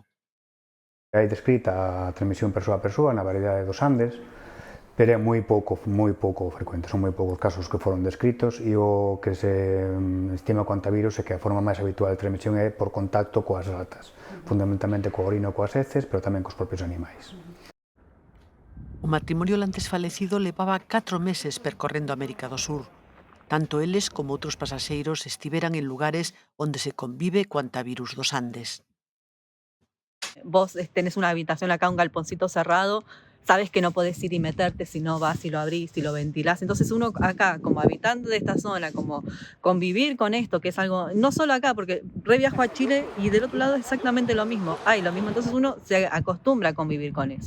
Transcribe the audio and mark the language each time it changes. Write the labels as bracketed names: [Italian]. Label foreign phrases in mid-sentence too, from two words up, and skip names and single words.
[Galician] Hai descrita a transmisión persoa a persoa na variedade dos Andes, pero é moi pouco frecuente, son moi poucos casos que foron descritos e o que se estima co antivirus é que a forma máis habitual de transmisión é por contacto coas ratas, fundamentalmente coa orina ou coas heces, pero tamén cos propios animais. O matrimonio holandés falecido levaba 4 meses percorrendo América do Sur. Tanto eles como outros pasaxeiros estiveran en lugares onde se convive co antivirus dos Andes. [Spanish] Vos tenés una habitación acá, un galponcito cerrado, sabes que no podés ir y meterte si no vas y lo abrís y lo ventilás. Entonces uno acá, como habitante de esta zona, como convivir con esto, que es algo, no solo acá, porque viajo a Chile y del otro lado es exactamente lo mismo, hay lo mismo, entonces uno se acostumbra a convivir con eso.